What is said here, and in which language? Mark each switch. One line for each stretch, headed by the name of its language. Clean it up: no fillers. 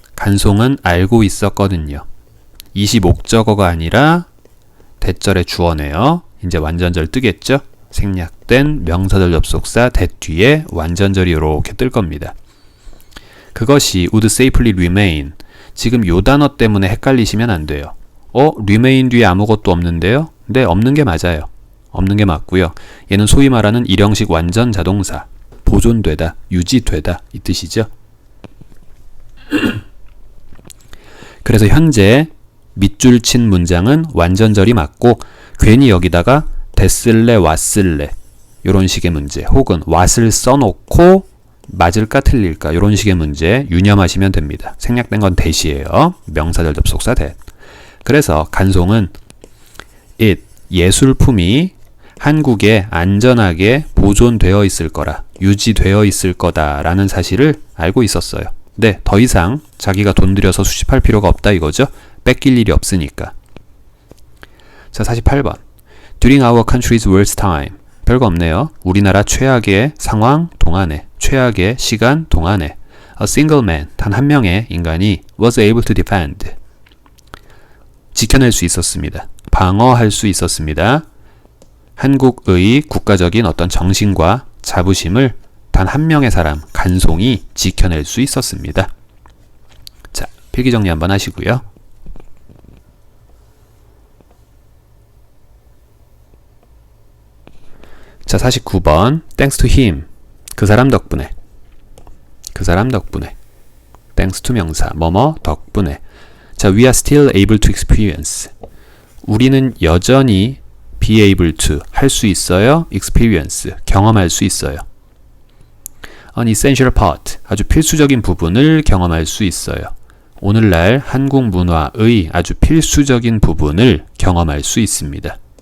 Korean: 간송은 알고 있었거든요. 이시 목적어가 아니라 대절의 주어네요. 이제 완전절 뜨겠죠? 생략된 명사절 접속사 that 뒤에 완전절이 이렇게 뜰 겁니다.
English: 그것이 would safely remain.
Korean: 지금 요 단어 때문에 헷갈리시면 안 돼요. remain 뒤에 아무것도 없는데요? 네, 없는 게 맞아요. 없는 게 맞고요. 얘는 소위 말하는 일형식 완전 자동사. 보존되다, 유지되다 이 뜻이죠. 그래서 현재 밑줄 친 문장은 완전절이 맞고 괜히 여기다가 됐을래, 왔을래 이런 식의 문제 혹은 what을 써놓고 맞을까 틀릴까 이런 식의 문제 유념하시면 됩니다. 생략된 건 that이에요. 명사절 접속사 that. 그래서 간송은 it, 예술품이 한국에 안전하게 보존되어 있을 거라, 유지되어 있을 거다라는 사실을 알고 있었어요. 네, 더 이상 자기가 돈 들여서 수집할 필요가 없다 이거죠. 뺏길 일이 없으니까. 자, 48번.
English: During our country's worst time.
Korean: 별거 없네요. 우리나라 최악의 상황 동안에, 최악의 시간 동안에
English: A single man,
Korean: 단 한 명의 인간이
English: was able to defend.
Korean: 지켜낼 수 있었습니다. 방어할 수 있었습니다. 한국의 국가적인 어떤 정신과 자부심을 단 한 명의 사람, 간송이 지켜낼 수 있었습니다. 자, 필기 정리 한번 하시고요. 자, 49번.
English: Thanks to him.
Korean: 그 사람 덕분에. 그 사람 덕분에.
English: Thanks to 명사.
Korean: 뭐뭐 덕분에.
English: 자, we are still able to experience.
Korean: 우리는 여전히 be able to 할 수 있어요. experience 경험할 수 있어요.
English: An essential part
Korean: 아주 필수적인 부분을 경험할 수 있어요. 오늘날 한국 문화의 아주 필수적인 부분을 경험할 수 있습니다.